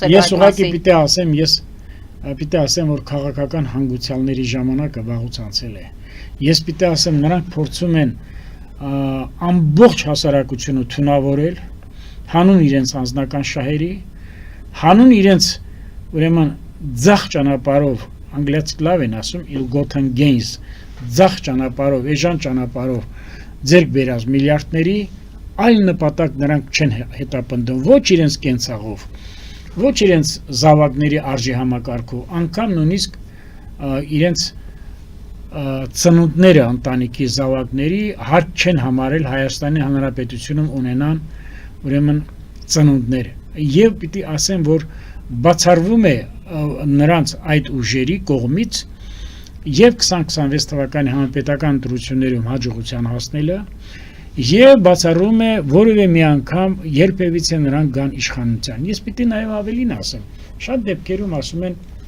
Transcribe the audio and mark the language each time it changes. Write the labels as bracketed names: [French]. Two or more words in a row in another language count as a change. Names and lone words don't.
[Armenian] այս մասին։ Ես պիտի ասեմ, որ քաղաքական հանգուցյալների ժամանակը վաղուց անցել է։ Ես պիտի ասեմ, նրանք փորձում են ամբողջ հասարակությունը թունավորել, հանուն իրենց անձնական շահերի, հանուն իրենց ուրեմն ձախ ճանապարհով, անգլիացիք լավ են ասում, [English] ill-gotten gains, [Armenian] ձախ ճանապարհով, էժան ճանապարհով ձեռք բերած միլիարդների այլ նպատակ նրանք չեն հետապնդում, ոչ իրենց կենցաղով, ոչ իրենց զավակների արժի համակարգով, անգամ նույնիսկ իրենց ծնունդները ընտանիքի զավակների հարկ չեն համարել Հայաստանի Հանրապետությունում ունենան ուրեմն ծնունդներ։ Եվ պիտի ասեմ, որ բացառվում է նրանց այդ ուժերի կողմից եւ 2026 թվականի համապետական ընտրություններում հաջողության հասնելը եւ բացառում է որևէ մի անգամ երբևիցե նրանք գան իշխանության։ Ես պիտի նաեւ ավելին ասեմ, շատ դեպքերում ասում են,